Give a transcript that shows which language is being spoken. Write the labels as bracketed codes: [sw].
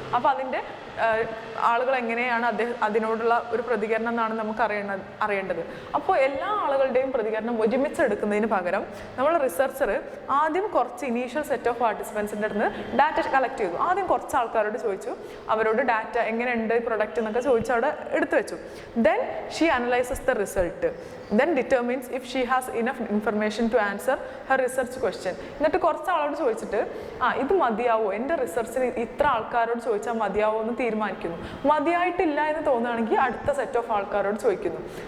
[ml] അപ്പോൾ അതിൻ്റെ ആളുകൾ എങ്ങനെയാണ് അതിനോടുള്ള ഒരു പ്രതികരണം എന്നാണ് നമുക്ക് അറിയേണ്ടത്. അപ്പോൾ എല്ലാ ആളുകളുടെയും പ്രതികരണം ഒരുമിച്ചെടുക്കുന്നതിന് പകരം നമ്മൾ റിസർച്ചർ ആദ്യം കുറച്ച് ഇനീഷ്യൽ സെറ്റ് ഓഫ് പാർട്ടിസിപ്പൻസിൻ്റെ അടുത്ത് ഡാറ്റ കളക്ട് ചെയ്തു. ആദ്യം കുറച്ച് ആൾക്കാരോട് ചോദിച്ചു, അവരോട് ഡാറ്റ എങ്ങനെയുണ്ട് ഈ പ്രൊഡക്റ്റ് എന്നൊക്കെ ചോദിച്ച് അവിടെ എടുത്തു വെച്ചു. [en] Then she analyses the result, then determines if she has enough information to answer her research question. [ml] എന്നിട്ട് കുറച്ച് ആളോട് ചോദിച്ചിട്ട് ഇത് മതിയാവോ, എൻ്റെ റിസർച്ചിന് ഇത്ര ആൾക്കാരോട് ചോദിച്ചാൽ മതിയാവോ എന്ന് തീരുമാനിക്കുന്നു. മതിയായിട്ടില്ല എന്ന് തോന്നുകയാണെങ്കിൽ അടുത്ത സെറ്റ് ഓഫ് ആൾക്കാരോട് ചോദിക്കുന്നു.